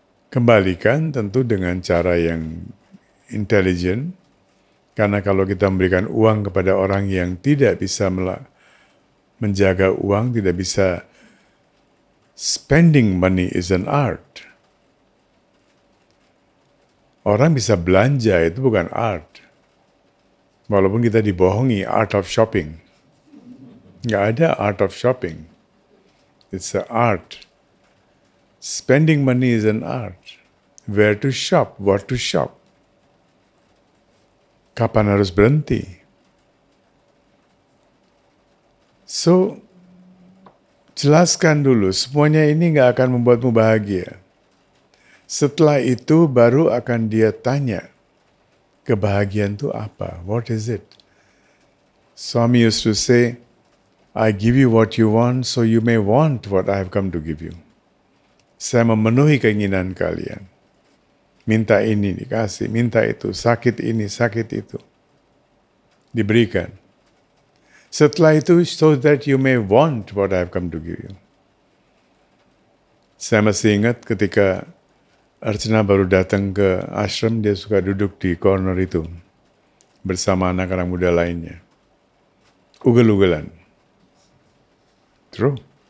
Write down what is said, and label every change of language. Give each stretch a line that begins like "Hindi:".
Indonesian: Kembalikan tentu dengan cara yang intelijen, karena kalau kita memberikan uang kepada orang yang tidak bisa menjaga uang, tidak bisa,
English: spending money is an art.
Indonesian: Orang bisa belanja, itu bukan art. Walaupun kita dibohongi,
English: art of shopping.
Indonesian: Nggak ada
English: art of shopping. It's an art. Spending money is an art. Where to shop, what to shop.
Indonesian: Kapan harus berhenti. So, jelaskan dulu, semuanya ini nggak akan membuatmu bahagia. Setelah itu baru akan dia tanya, kebahagiaan itu apa?
English: What is it? Swami used to say, I give you what you want, so you may want what I have come to give you.
Indonesian: Saya memenuhi keinginan kalian. Minta ini dikasih, minta itu, sakit ini, sakit itu. Diberikan. Setelah itu,
English: so that you may want what I have come to give you.
Indonesian: Saya masih ingat ketika Archana baru datang ke ashram, dia suka duduk di corner itu bersama anak-anak muda lainnya. Ugel-ugelan.
English: True.